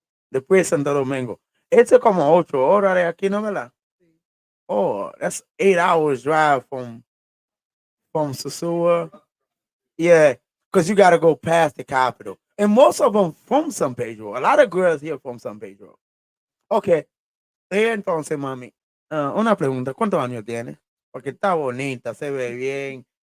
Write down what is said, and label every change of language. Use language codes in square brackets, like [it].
[es] Después de Santo Domingo. It's como 8 horas de aquí, ¿no, verdad? [en] Oh, that's 8 hours drive from Sosua. Yeah, because you got to go past the capital. And most of them from San Pedro. A lot of girls here from San Pedro. Okay. [es] Entonces, mami, una pregunta. ¿Cuántos años tienes? Porque está bonita, se ve bien.